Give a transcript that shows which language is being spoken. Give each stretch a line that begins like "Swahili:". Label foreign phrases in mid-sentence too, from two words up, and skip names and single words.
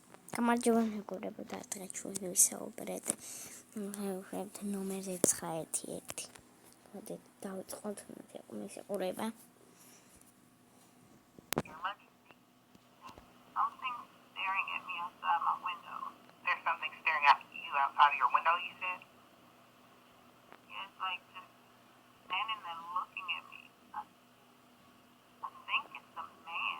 Georgian: გამარჯობა მეგობრებო, დღეს ჩვენ ვისაუბრეთ ნომერზე 911. მოდით დავიწყოთ მის ყურება.
English: Something staring at me outside my window. There's something staring at you outside of your window, you said? Yeah, it's like just standing there looking at me. I think it's a man.